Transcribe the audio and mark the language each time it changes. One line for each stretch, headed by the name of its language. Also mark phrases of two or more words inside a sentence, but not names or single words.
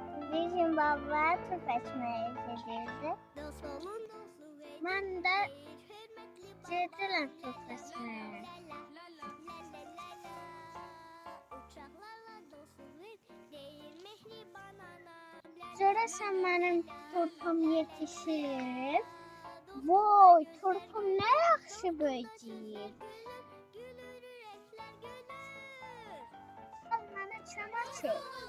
Turkish: Bir gün baba turp açmaya gidiyordu. Ben de girdim turp açmaya.
Azerbaijani: Görəsən mənim turpum yetişir. Voy, turpum nə yaxşı böyüyür. Mənə çana çək.